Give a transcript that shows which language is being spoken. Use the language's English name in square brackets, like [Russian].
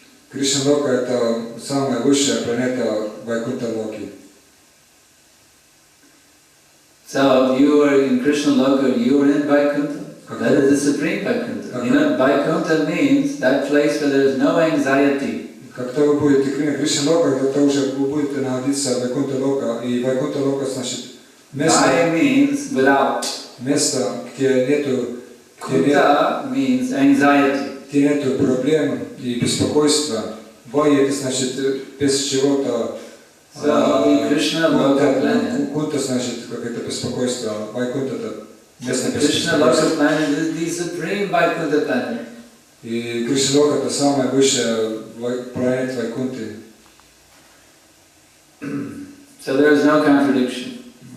[Russian] Krishna Loka – это самая высшая планета Vaikuntha Loki. [English] So you are in Krishna Loka, you are in Vaikuntha. That is the supreme Vaikuntha. You know, Vaikuntha means that place where there is no anxiety. [Russian] Когда вы будете в Кришна Лока, это уже вы будете находиться в Вайкунта Лока. И Вайкунта Лока значит [English] Vai means without. [Russian] место, где нету [English] means anxiety. [Russian] Где нету проблем и беспокойства. Вай это значит без чего-то. [English] So Krishna Loka planet. [Russian] Кунта значит какое-то беспокойство. Вайкунта это место [English] Krishna Loka planet is the supreme Vaikuntha planet. [Russian] И Кришна Лока это самая высшая планета Вайкунты. [English] So there is no contradiction.